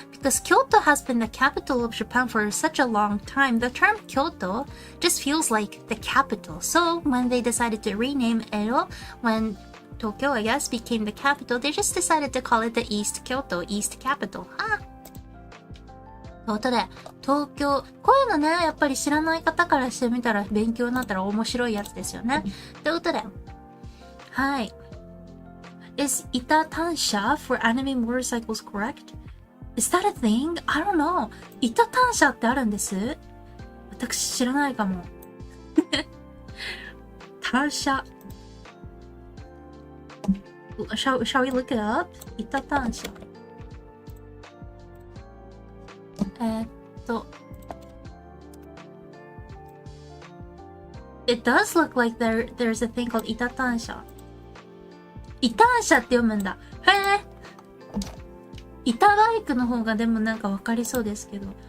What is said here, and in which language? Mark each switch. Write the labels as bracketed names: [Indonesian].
[English] Because Kyoto has been the capital of Japan for such a long time, the term Kyoto just feels like the capital. So, when they decided to rename Edo, when Tokyo, I guess, became the capital, they just decided to call it the East Kyoto, East Capital. [Japanese] ということで、東京、こういうのね、やっぱり知らない方からしてみたら勉強になったら面白いやつですよね。ということで、はい。 [English] Is ita-tansha for anime motorcycles correct? Is that a thing? I don't know. [Japanese] ita-tanshaってあるんです。私知らないかも。 tansha. [English] Shall we look it up? ita-tansha. It does look like there's a thing called ita-tansha. [Japanese] イターシャって読むんだ。へえ。イタバイクの方がでもなんかわかりそうですけど。